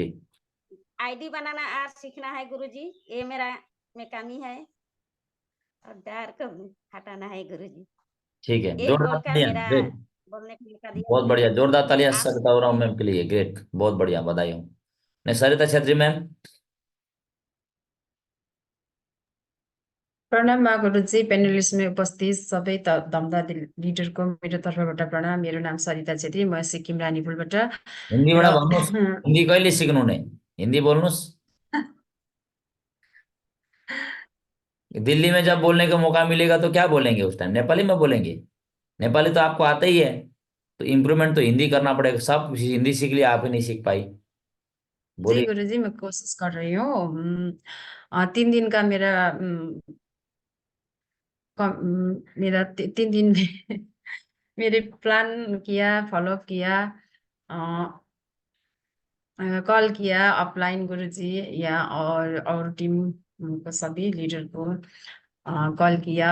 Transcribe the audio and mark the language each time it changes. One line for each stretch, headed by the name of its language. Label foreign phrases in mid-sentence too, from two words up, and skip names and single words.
Hindi: आईडी बनाना आज सीखना है गुरुजी, ये मेरा में कमी है, और डर को हटाना है गुरुजी। ठीक है, यही जोरदार बोलकर तालियां, मेरा ग्रेट। बोलने का मौका दिया बहुत बढ़िया, गुरुजी। जोरदार तालियां आप सरिता सभी उरांव के मैम के लिए, ग्रेट, बहुत बढ़िया, बधाई हो। नहीं, सरिता छेत्री मैम।
Nepali: प्रणाम माँ गुरुजी, पैनलिस्ट में उपस्थित सबै दमदार लिडरको मेरो तर्फबाट प्रणाम। मेरो नाम सरिता छेत्री, म सिक्किम रानीपुलबाट। हिन्दीबाट र भन्नुहोस्, हिन्दी कहिले सिक्नु नै, हिन्दी बोल्नुहोस्।
Hindi: दिल्ली में जब बोलने का मौका मिलेगा तो क्या बोलेंगे उस टाइम, नेपाली में बोलेंगे। नेपाली तो आपको आता ही है, तो इम्प्रूवमेंट तो हिंदी करना पड़ेगा। सब हिंदी सीख लिया, आप ही नहीं सीख पाई, जी बोलिए। गुरुजी, मैं कोशिश कर रही हूँ। 3 दिन का मेरा मेरा 3 दिन में मेरे प्लान किया, फॉलो किया, कॉल किया अपलाइन गुरुजी या और टीम को सभी लीडर को कॉल किया।